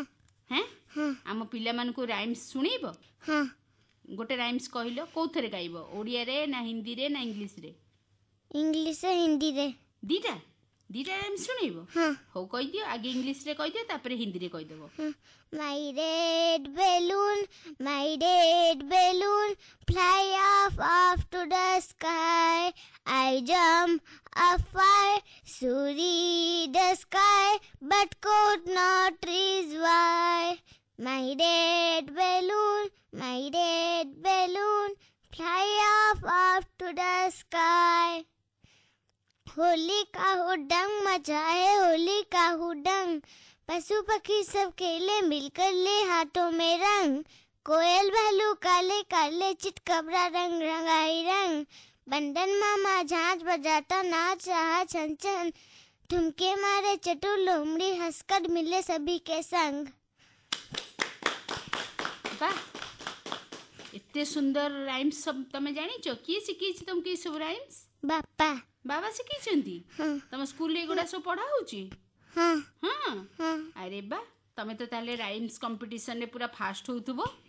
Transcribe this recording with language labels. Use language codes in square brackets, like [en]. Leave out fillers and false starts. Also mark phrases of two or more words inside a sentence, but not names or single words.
[or] ହେଁ, ଆମ ପିଲାମାନଙ୍କୁ ରାଇମ୍ସ ଶୁଣେଇବ? ଗୋଟେ ରାଇମ୍ସ କହିଲ, କୋଉଥିରେ ଗାଇବ? ଓଡ଼ିଆରେ ନା ହିନ୍ଦୀରେ ନା ଇଂଲିଶରେ? ଇଂଲିଶ ହିନ୍ଦୀରେ। ଦିଟା ରାଇମ୍ସ ଶୁଣେଇବ? ହଉ କହିଦିଅ। ଆଗେ ଇଂଲିଶରେ କହିଦିଅ, ତାପରେ ହିନ୍ଦୀରେ କହିଦେବ। [en] My red balloon, fly off to the sky. I jump up high, so reach the sky, but could not reach why. My red balloon, fly off to the sky. [hi] होली का हुडंग मचाए, होली का हुडंग, पशु पक्षी सब खेले मिलकर ले हाथों में रंग। कोयल भालू काले काले, चितकबरा रंग रंगाई रंग। बंदन मामा झांझ बजाता नाच रहा छन छन, ठुमके मारे चटुर लोमड़ी, हंसकर मिले सभी के संग। [or] ବାଃ, ଏତେ ସୁନ୍ଦର ରାଇମ୍ସ ସବୁ ତମେ ଜାଣିଛ? କିଏ ଶିଖେଇଛି ତମକୁ ଏସବୁ ରାଇମ୍ସ? ବାପା। ବାବା ଶିଖେଇଛନ୍ତି? ତମ ସ୍କୁଲରେ ଏଗୁଡ଼ା ସବୁ ପଢ଼ା ହଉଛି? ହଁ। ଆରେ ବା, ତମେ ତ ତାହେଲେ [en] rhymes competition [or] ପୁରା ଫାଷ୍ଟ ହଉଥିବ।